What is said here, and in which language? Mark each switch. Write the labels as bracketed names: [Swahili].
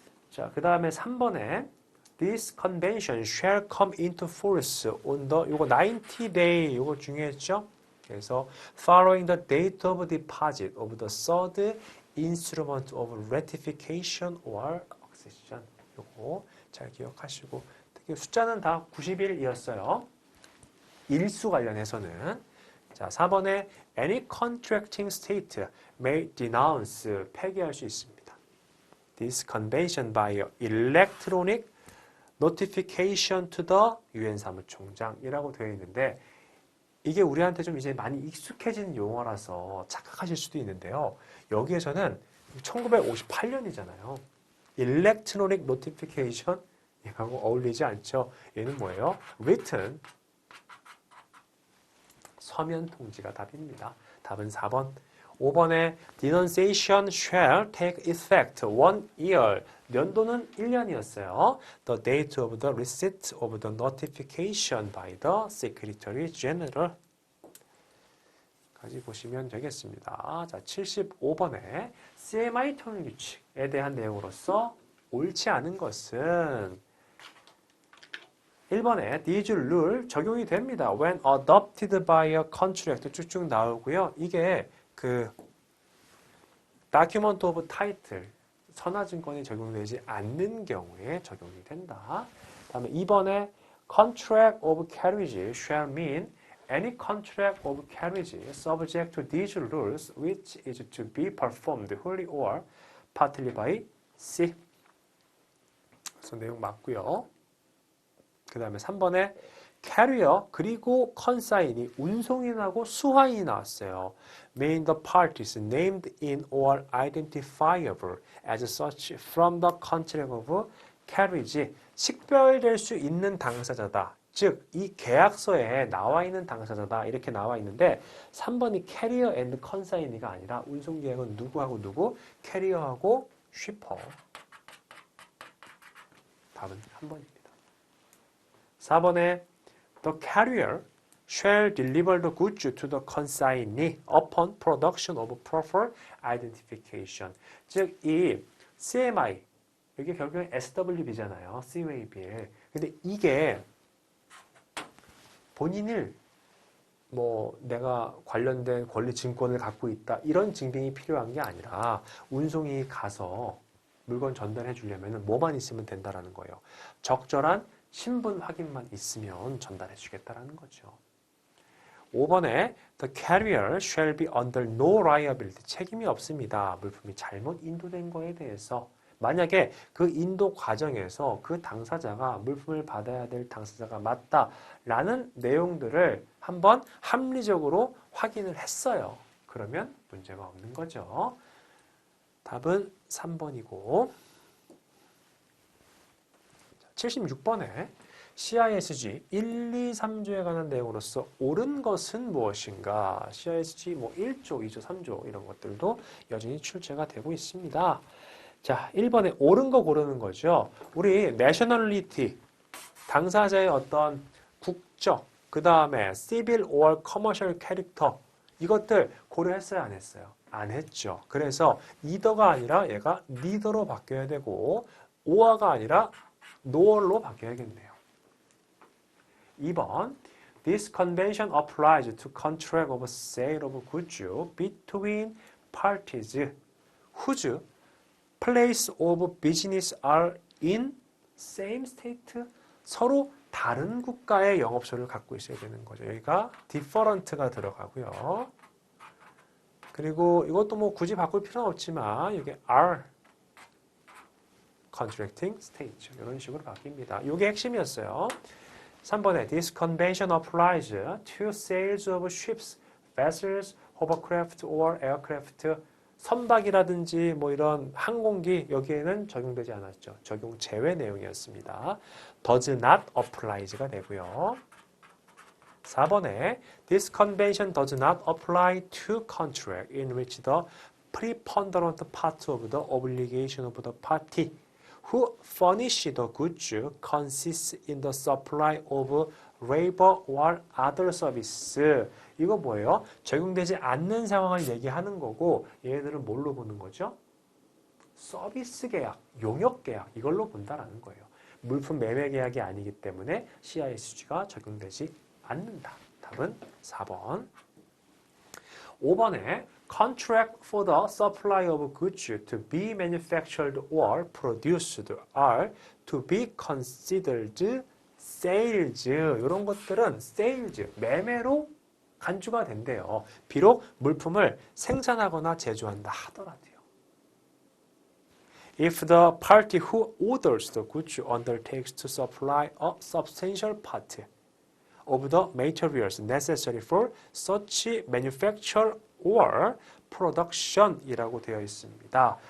[Korean] 자, 그 다음에 3번에 [English] This convention shall come into force on the [Korean] 요거 [English] 90day [Korean] 요거 중요했죠? 그래서 [English] following the date of deposit of the third instrument of ratification or accession. [Korean] 요거 잘 기억하시고 특히 숫자는 다 90일이었어요. 일수 관련해서는 자, 4번에 [English] any contracting state may denounce [Korean] 폐기할 수 있습니다. [English] This convention by electronic notification to the UN [Korean] 사무총장이라고 되어 있는데 이게 우리한테 좀 이제 많이 익숙해진 용어라서 착각하실 수도 있는데요. 여기에서는 1958년이잖아요. [English] electronic notification [Korean] 얘하고 어울리지 않죠. 얘는 뭐예요? [English] written [Korean] 서면 통지가 답입니다. 답은 4번. 5번에 [English] denunciation shall take effect 1 year. [Korean] 연도는 1년이었어요. [English] The date of the receipt of the notification by the Secretary General. [Korean] 까지 보시면 되겠습니다. 자, 75번에 CMI 통일 규칙에 대한 내용으로서 옳지 않은 것은 1번에 [English] these rule [Korean] 적용이 됩니다. [English] When adopted by a contract [Korean] 쭉쭉 나오고요. 이게 그 [English] document of title [Korean] 선화증권이 적용되지 않는 경우에 적용이 된다. 다음에 2번에 [English] contract of carriage shall mean any contract of carriage subject to these rules which is to be performed wholly or partly by C. [Korean] 그래서 내용 맞고요. 그 다음에 3번에 carrier 그리고 consign이 운송인하고 수화인이 나왔어요. [English] Main the parties named in or identifiable as such from the contract of carriage [Korean] 식별될 수 있는 당사자다. 즉, 이 계약서에 나와 있는 당사자다. 이렇게 나와 있는데 3번이 [English] carrier and consign [Korean] 이가 아니라 운송계약은 누구하고 누구? [English] carrier하고 shipper. [Korean] 답은 3번입니다. 4번에 [English] The carrier shall deliver the goods to the consignee upon production of proper identification. [Korean] 즉, 이 CMI, 이게 결국엔 SWB잖아요. [English] Seaway Bill. [Korean] 근데 이게 본인을 내가 관련된 권리 증권을 갖고 있다. 이런 증빙이 필요한 게 아니라 운송이 가서 물건 전달해 주려면 뭐만 있으면 된다라는 거예요. 적절한 신분 확인만 있으면 전달해 주겠다라는 거죠. [English] 5번에 The carrier shall be under no liability. [Korean] 책임이 없습니다. 물품이 잘못 인도된 거에 대해서. 만약에 그 인도 과정에서 그 당사자가 물품을 받아야 될 당사자가 맞다라는 내용들을 한번 합리적으로 확인을 했어요. 그러면 문제가 없는 거죠. 답은 3번이고 76번에 CISG 1, 2, 3조에 관한 내용으로서 옳은 것은 무엇인가? CISG 1조, 2조, 3조 이런 것들도 여전히 출제가 되고 있습니다. 자, 1번에 옳은 거 고르는 거죠. 우리 nationality, 당사자의 어떤 국적, 그 다음에 [English] civil or commercial character [Korean] 이것들 고려했어요, 안 했어요? 안 했죠. 그래서 either가 아니라 얘가 neither로 바뀌어야 되고 or가 아니라 nor로 바뀌어야겠네요. 2번 [English] This convention applies to contract of sale of goods between parties whose place of business are in same state. [Korean] 서로 다른 국가의 영업소를 갖고 있어야 되는 거죠. 여기가 different가 들어가고요. 그리고 이것도 굳이 바꿀 필요는 없지만 이게 [English] are contracting states [Korean] 이런 식으로 바뀝니다. 이게 핵심이었어요. 3번에 [English] This convention applies to sales of ships, vessels, hovercraft or aircraft. [Korean] 선박이라든지 이런 항공기 여기에는 적용되지 않았죠. 적용 제외 내용이었습니다. [English] Does not applies가 되고요. [Korean] 4번에 [English] This convention does not apply to contract in which the preponderant part of the obligation of the party who furnish the goods consists in the supply of labor or other service. [Korean] 이거 뭐예요? 적용되지 않는 상황을 얘기하는 거고 얘네들은 뭘로 보는 거죠? 서비스 계약, 용역 계약 이걸로 본다라는 거예요. 물품 매매 계약이 아니기 때문에 CISG가 적용되지 않는다. 답은 4번. 5번에 [English] Contract for the supply of goods to be manufactured or produced are to be considered sales. [Korean] 이런 것들은 sales, 매매로 간주가 된대요. 비록 물품을 생산하거나 제조한다 하더라도요. [English] If the party who orders the goods undertakes to supply a substantial part of the materials necessary for such manufacture or production [Korean] 이라고 되어 있습니다.